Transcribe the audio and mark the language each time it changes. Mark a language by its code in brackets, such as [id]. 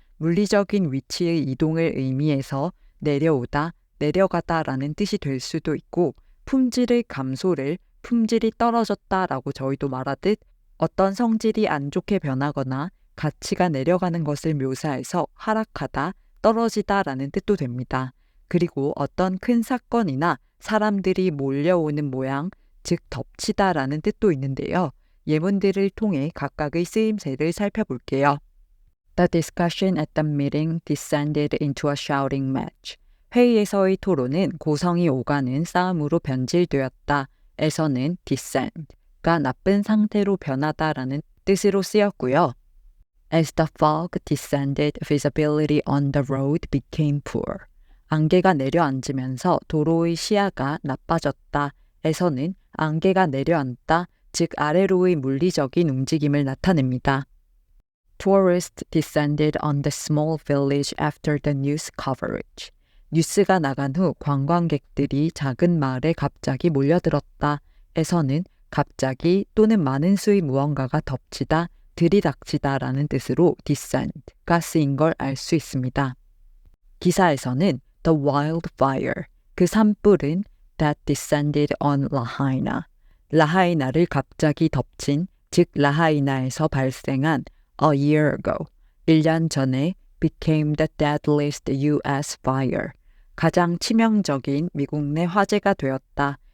[ko] 물리적인 위치의 이동을 의미해서 내려오다, 내려가다라는 뜻이 될 수도 있고 품질의 감소를 품질이 떨어졌다라고 저희도 말하듯 어떤 성질이 안 좋게 변하거나 가치가 내려가는 것을 묘사해서 하락하다, 떨어지다라는 뜻도 됩니다. 그리고 어떤 큰 사건이나 사람들이 몰려오는 모양, 즉 덮치다라는 뜻도 있는데요. 예문들을 통해 각각의 쓰임새를 살펴볼게요. [en] The discussion at the meeting descended into a shouting match. [ko] 회의에서의 토론은 고성이 오가는 싸움으로 변질되었다. 에서는 descend가 나쁜 상태로 변하다라는 뜻으로 쓰였고요. [en] As the fog descended, visibility on the road became poor. [ko] 안개가 내려앉으면서 도로의 시야가 나빠졌다. 에서는 안개가 내려앉다, 즉 아래로의 물리적인 움직임을 나타냅니다. [en] Tourists descended on the small village after the news coverage. [ko] 뉴스가 나간 후 관광객들이 작은 마을에 갑자기 몰려들었다. 에서는 갑자기 또는 많은 수의 무언가가 덮치다, 들이닥치다라는 뜻으로 descend가 쓰인 걸 알 수 있습니다. 기사에서는 [en] the wildfire, [ko] 그 산불은 [en] that descended on Lahaina, [ko] 라하이나를 갑자기 덮친, 즉 라하이나에서 발생한 [en] a year ago, [ko] 1년 전에 [en] became the deadliest US fire, [ko] 가장 치명적인 미국 내 화재가 되었다.